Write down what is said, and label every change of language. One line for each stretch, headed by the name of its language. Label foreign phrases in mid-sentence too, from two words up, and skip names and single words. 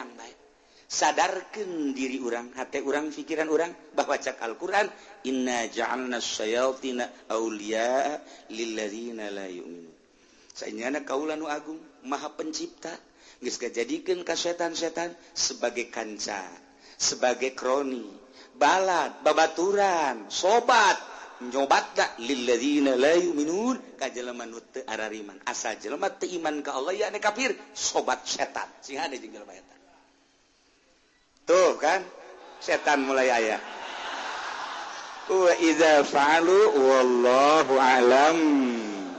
Sundanese: bae sadarkeun diri urang hate urang pikiran urang bahwa cak Al-Qur'an
Arabic: إنا جعلنا الشياطين أولياء للذين لا يؤمنون
Sundanese: saenyana kaula nu agung maha pencipta geus kajadikeun ka setan-setan sebagai kanca, sebagai kroni, balad, babaturan, sobat, nyobat da
Arabic: للذين لا يؤمنون
Sundanese: ka jelema nu teu arariman. Asal jelema teu iman ka Allah ya ane kafir, sobat setan. Sing hade jeung jelema eta. Tuh kan, setan mulai aya.
Arabic: وإذا فعلوا والله أعلم.